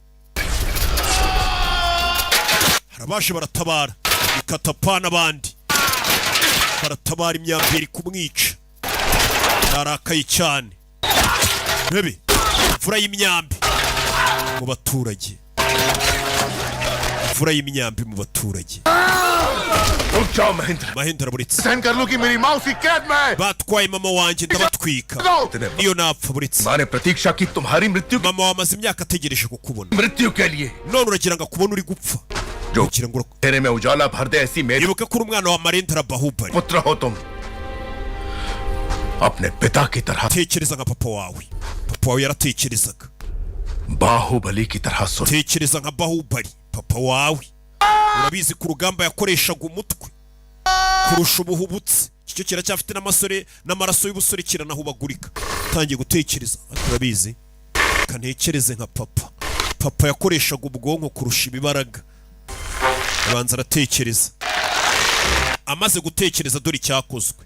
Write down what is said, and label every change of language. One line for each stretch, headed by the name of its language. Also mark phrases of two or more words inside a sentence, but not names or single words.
Kinyarwanda: Harabaje baratabara, Katapa n'abandi baratabara, imyambi iri kumwica. Yarakaye cyane. Rebe imvura y'imyambi mu baturage, imvura y'imyambi mu baturage.
Hindi: रुक जाओ महेंद्र
Kinyarwanda: Mahindra buritse,
Hindi: सहन कर लो कि मेरी माँ उसी कैद में है
Kinyarwanda: batwaye mama wanjye ndabatwika. Niyo napfa buritse.
Hindi: माँ ने प्रतीक्षा की तुम्हारी मृत्यु
Kinyarwanda: Mama wamaze imyaka ategereje kukubona,
Hindi: मृत्यु के लिए
Kinyarwanda: none uragira ngo akubone uri gupfa.
Hindi: जो
Kinyarwanda: Ugira ngo
Hindi: तेरे में उजाला भर दे ऐसी मेरी
Kinyarwanda: ibuka ko uri umwana wa Marendra Bahubali.
Hindi: पुत्र हो तुम अपने पिता की तरह
Kinyarwanda: Tekereza nka papa wawe. Papa wawe yaratekerezaga.
Hindi: बाहुबली की तरह सुन
Kinyarwanda: Tekereza nka Bahubali. Papa wawe urabizi ku rugamba yakoreshaga umutwe kurusha ubuhubutse. Icyo kiracyafite n'amasore n'amaraso y'ubusore kiranahubagurika. Tangiye gutekereza, urabizi, kantekereze nka papa. Papa yakoreshaga ubwonko kurusha ibibaraga. Abanza aratekereza, amaze gutekereza dore icyakozwe.